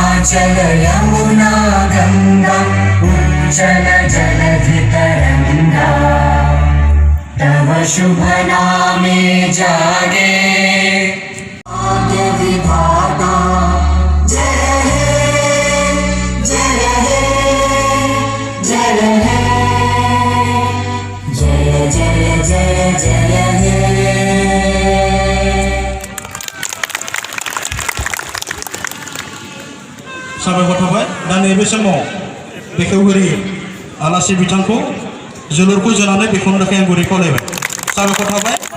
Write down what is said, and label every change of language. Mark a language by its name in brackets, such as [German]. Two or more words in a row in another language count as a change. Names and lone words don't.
[Bangla] চল যমুনা গঙ্গা উজ্জ্বল জলধিতরঙ্গা তব শুভ নামে জাগে ভাগ্য বিধাতা জয় হে জয় হে জয় হে জয় জয় জয় জয় হে [Bodo] साबायखर थाबाय दा नैबे समाव बेखेवगिरि आलासि बिथांखौ जोलुरखौ जोनानै बेखौनो थाखाय आं गुरै खावलायबाय साबायखर थाबाय